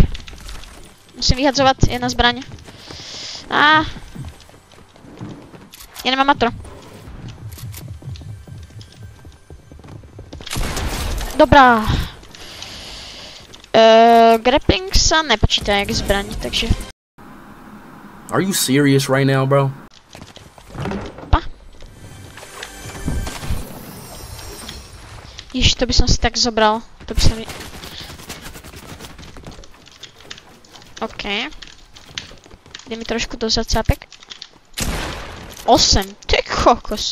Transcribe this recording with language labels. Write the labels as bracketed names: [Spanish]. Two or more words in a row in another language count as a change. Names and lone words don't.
[Slovak] Musím vyhadzovať jedna zbraň. Ja nemám matro. Dobrá. Grappling sa nepočíta jak zbraň, takže... [English] Are you serious right now, bro? [Slovak] Pa. Ježiš, to by som si tak zobral. To by sa mi... OK. Ide mi trošku do zacápek. 8, ty kokos.